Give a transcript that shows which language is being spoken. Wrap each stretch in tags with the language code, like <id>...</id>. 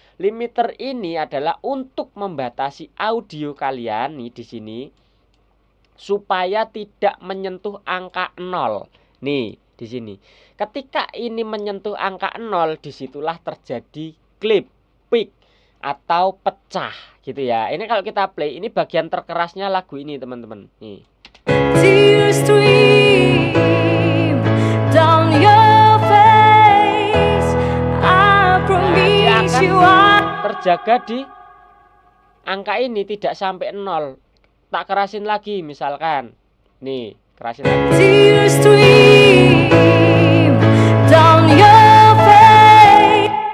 <id>Limiter ini adalah untuk membatasi audio kalian nih di sini supaya tidak menyentuh angka 0. Nih, di sini. Ketika ini menyentuh angka 0, disitulah terjadi clip, peak, atau pecah gitu ya. Ini kalau kita play, ini bagian terkerasnya lagu ini teman-teman. Nih.</id> <en>Tears stream down your face. I promise you</en> <id>terjaga di angka ini, tidak sampai 0. Tak kerasin lagi misalkan. Nih, kerasin lagi.</id> <en>Tears stream down your face.</en>